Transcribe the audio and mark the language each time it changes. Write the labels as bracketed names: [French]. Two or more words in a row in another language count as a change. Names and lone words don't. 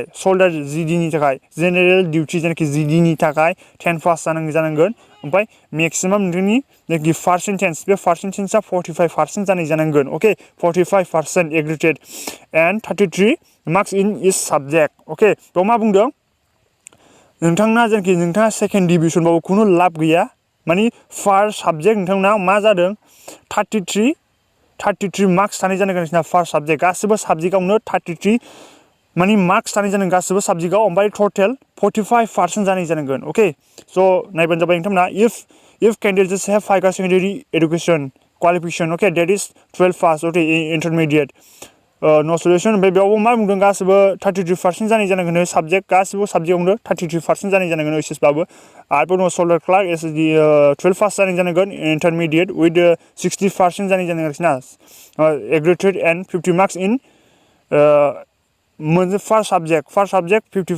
[Bodo] सोल्डार जिडिनि थाखाय [English] general duty [Bodo] जेनाखि जिडिनि थाखाय 10 पास जानांगोन ओमफ्राय मेक्सिमाम नोंथांनि जेनाखि पार्सेन्टेज बे पार्सेन्टेजआ 45% जानाय जानांगोन ओके [English] 45% aggregated and 33 marks in each subject okay [Bodo] बेयाव मा बुंदों नोंथांना जेनाखि नोंथाङा [English] second divisionबाबो [Bodo] खुनु लाब गैया माने [English] first subject [Bodo] नोंथांना मा जादों 33 मार्क्स थानाय जानांगोन नोंसिना [English] first subject [Bodo] गासिबो साबजेक्टआवनो 33 माने मार्क्स थानाय जानांगोन गासिबो साबजेक्टआव ओमफ्राय टटेल 45% जानाय जानांगोन ओके स' नायबानो जाबाय नोंथांमोना [English] if candidates have higher secondary education qualification okay that is 12 pass okay intermediate no solution [Bodo] ओमफ्राय बेयावबो मा बुंदों गासिबो 33% जानाय जानांगोन साबजेक्ट गासिबो साबजेक्टआवनो 33% जानाय जानांगोन ओइचएसबाबो आरोबाव दङ [English] soldier clerk SSD [Bodo] 12 पास जानाय जानांगोन [English] intermediate with 60% [Bodo] जानाय जानांगोन आरोखि ना [English] aggregated and 50 marks in [Bodo] मोनसे [English] first subject